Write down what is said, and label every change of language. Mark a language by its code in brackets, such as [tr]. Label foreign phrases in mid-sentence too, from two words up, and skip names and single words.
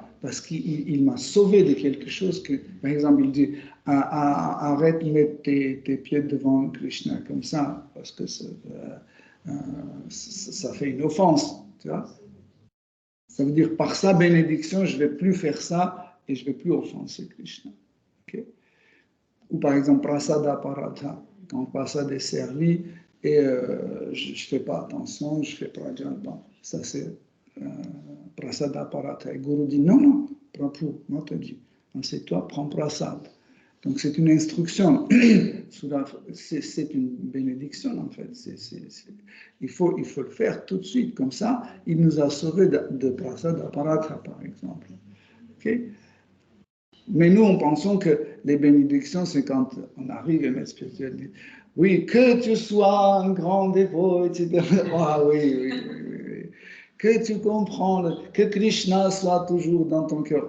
[fr] Parce qu'il m'a sauvé de quelque chose que, par exemple, il dit « arrête de mettre tes pieds devant Krishna comme ça, parce que ça fait une offense. » Tu vois? Ça veut dire, par sa bénédiction, je ne vais plus faire ça et je ne vais plus offenser Krishna. Okay? Ou par exemple, [sa] prasada paratha, [fr] quand prasada est servi et je ne fais pas attention, je fais prajalpa. Ça, c'est [sa] prasada paratha. [fr] Et Guru dit non, Prabhu, Mataji, c'est toi, prends prasad. Donc c'est une instruction, c'est une bénédiction en fait. Il faut le faire tout de suite, comme ça, il nous a sauvés de [sa] prasada paratha [fr] par exemple. Okay? Mais nous, on pensons que les bénédictions, c'est quand on arrive et maître spirituel dit oui, que tu sois un grand dévot, etc. Ah oui. Que tu comprends, que Krishna soit toujours dans ton cœur.